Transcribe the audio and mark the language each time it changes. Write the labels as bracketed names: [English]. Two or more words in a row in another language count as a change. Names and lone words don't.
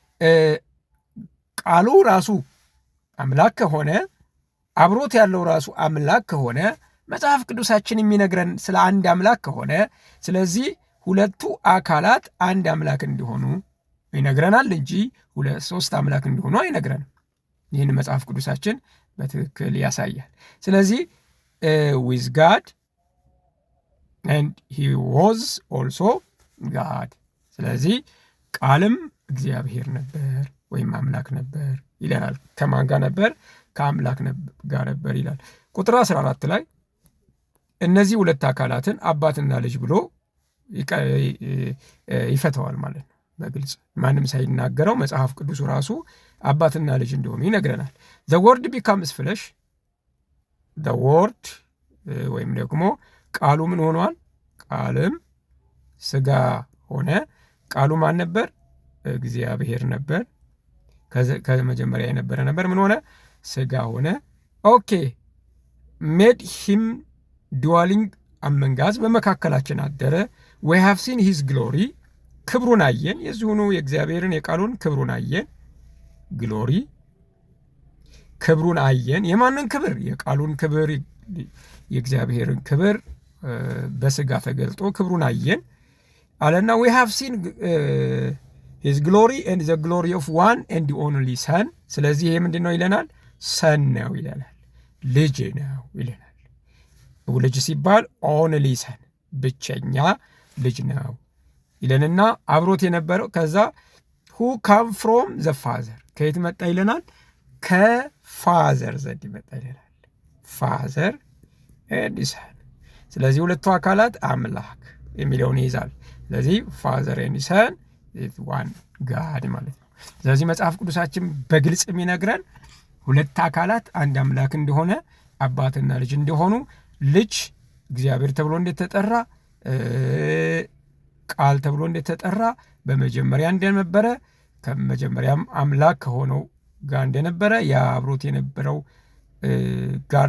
[Amharic] ቃሉ ራሱ አምላክ ከሆነ፣ አብሮት ያለው ራሱ አምላክ ከሆነ፣ መጽሐፍ ቅዱሳችን የሚነግረን ስለ አንድ አምላክ ከሆነ፣ ስለዚህ ሁለቱ አካላት አንድ አምላክ እንዲሆኑ ይነግረናል እንጂ ሶስት አምላክ እንዲሆኑ አይነግረንም። ይህን መጽሐፍ ቅዱሳችን በትክክል ያሳያል። ስለዚህ [English] with God and he was also God። [Amharic] ስለዚህ ቃልም እግዚአብሔር ነበር ወይም አምላክ ነበር ይለናል። ከማን ጋር ነበር? ከአምላክ ጋር ነበር ይላል። ቁጥር 14 ላይ እነዚህ ሁለት አካላትን አባትና ልጅ ብሎ ይፈተዋል ማለት ነው። በግልጽ ማንም ሳይናገረው መጽሐፍ ቅዱሱ ራሱ አባትና ልጅ እንደሆኑ ይነግረናል። [English] the word becomes flesh the word [Amharic] ወይም ደግሞ ቃሉ ምን ሆኗል? ቃልም ስጋ ሆነ። ቃሉ ማን ነበር? እግዚአብሔር ነበር። ከመጀመሪያ የነበረ ነበር። ምን ሆነ? ስጋ ሆነ። ኦኬ [English] made him dwelling among us [Amharic] በመካከላችን አደረ። [English] we have seen his glory [Amharic] ክብሩን አየን። የዚሁኑ የእግዚአብሔርን የቃሉን ክብሩን አየን። ግሎሪ ክብሩን አየን። የማንን ክብር? የቃሉን ክብር፣ የእግዚአብሔርን ክብር በስጋ ተገልጦ ክብሩን አየን አለና [English] we have seen his glory and the glory of one and the only son። [Amharic] ስለዚህ ይሄ ምንድን ነው ይለናል? ሰን ነው ይለናል፣ ልጅ ነው ይለናል። ልጅ ሲባል [English] only son [Amharic] ብቸኛ ልጅ ነው ይለንና አብሮት የነበረው ከዛ [English] who come from the father [Amharic] ከየት መጣ ይለናል? ከፋዘር ዘንድ መጣ ይለናል። [English] father and son። [Amharic] ስለዚህ ሁለቱ አካላት አምላክ የሚለውን ይይዛል። ስለዚህ [English] father and son is one God [Amharic] ማለት ነው። ስለዚህ መጽሐፍ ቅዱሳችን በግልጽ የሚነግረን ሁለት አካላት አንድ አምላክ እንደሆነ፣ አባትና ልጅ እንደሆኑ፣ ልጅ እግዚአብሔር ተብሎ እንደተጠራ፣ ቃል ተብሎ እንደተጠራ፣ በመጀመሪያ እንደነበረ፣ ከመጀመሪያም አምላክ ከሆነው ጋር እንደነበረ፣ ያ አብሮት የነበረው ጋር